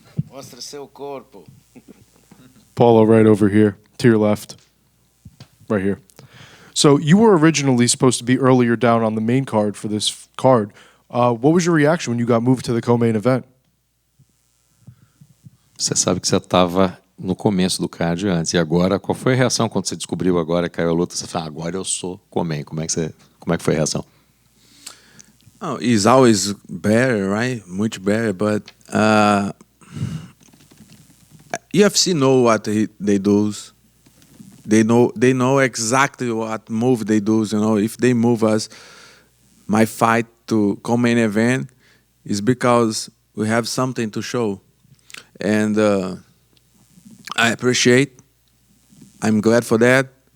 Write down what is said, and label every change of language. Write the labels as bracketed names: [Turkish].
[Portuguese] Mostra seu corpo. [English] Paulo, right over here, to your left. Right here. So you were originally supposed to be earlier down on the main card for this card. What was your reaction when you got moved to the co-main event? [Portuguese] Você sabe que você estava no começo do card antes. E agora, qual foi a reação quando você descobriu agora que caiu a luta? Você falou, agora eu sou co-main. Como é que foi a reação? [English] Oh, it's always better, right? Much better, but UFC know what they do. They know exactly what move they do. You know, if they move us, my fight to co-main event is because we have something to show, and I appreciate. I'm glad for that.